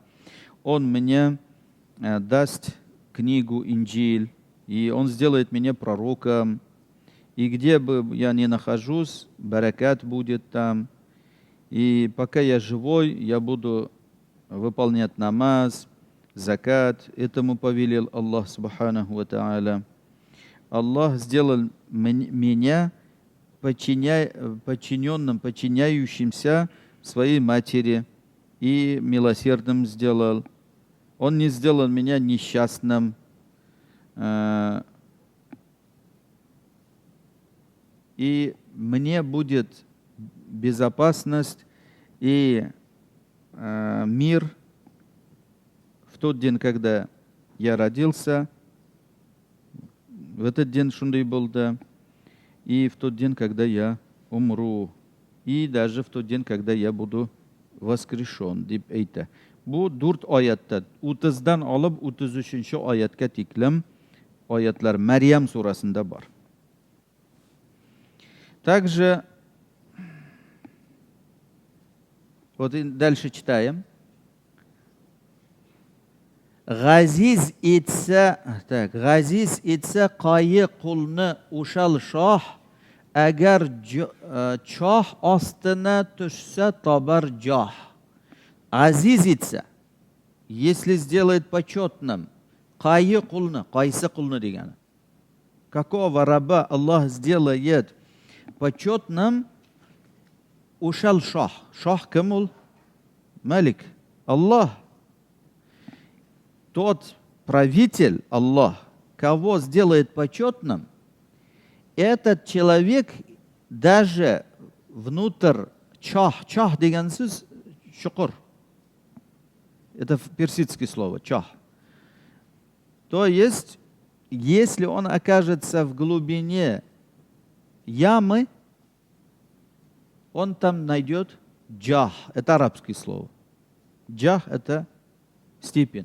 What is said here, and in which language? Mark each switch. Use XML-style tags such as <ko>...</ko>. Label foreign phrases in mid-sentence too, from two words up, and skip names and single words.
<ru>Он мне даст книгу Инджиль, и он сделает меня пророком. И где бы я ни нахожусь, баракат будет там. И пока я живой, я буду выполнять намаз, закат. Этому повелел Аллах субханаху ва тааля. Аллах сделал меня подчиненным, подчиняющимся своей матери, и милосердным сделал. Он не сделал меня несчастным. И мне будет безопасность и мир в тот день, когда я родился, в этот день</ru> <uz>шундай болды,</uz> <ru>и в тот день, когда я умру, и даже в тот день, когда я буду воскрешен,</ru> <uz>деп aytdi. Bu 4 oyatda 30dan olib 33-oyatga teklem oyatlar Maryam surasida bor.</uz> <ru>Также вот и дальше читаем.</ru> <uz>Газиз etsa qoyi qulni o'shal shoh, agar choh ostina tushsa tobar joh. Азиз etsa,</uz> <ru>если сделает почетным,</ru> <uz>qoyi qulni, qaysi qulni degani.</uz> <ru>Какого раба Аллах сделает почетным,</ru> <uz>o'shal shoh. Shoh kim ul? Malik, Аллах.</uz> <ru>Тот правитель, Аллах, кого сделает почетным, этот человек даже внутрь</ru> <uz>чах деген сөз шукур.</uz> <ru>Это персидское слово, чах. То есть, если он окажется в глубине ямы, он там найдет джах. Это арабское слово. Джах — это степень.</ru>